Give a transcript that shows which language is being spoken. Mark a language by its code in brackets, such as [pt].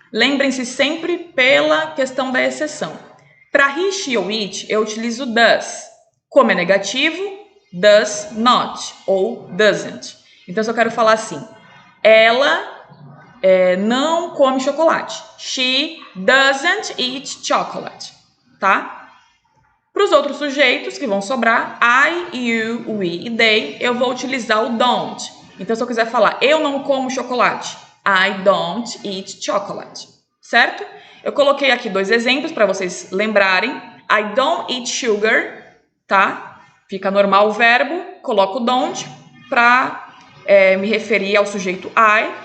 [pt] Lembrem-se sempre pela questão da exceção. Para he, she ou it, eu utilizo does. Como é negativo, does not ou doesn't. Então, se eu quero falar assim, ela não come chocolate. [en] She doesn't eat chocolate, tá? [pt] Para os outros sujeitos que vão sobrar, I, you, we e they, eu vou utilizar o don't. Então, se eu quiser falar, eu não como chocolate, [en] I don't eat chocolate, [pt] certo? Eu coloquei aqui 2 exemplos para vocês lembrarem. [en] I don't eat sugar, [pt] tá? Fica normal o verbo, coloco don't para me referir ao sujeito I.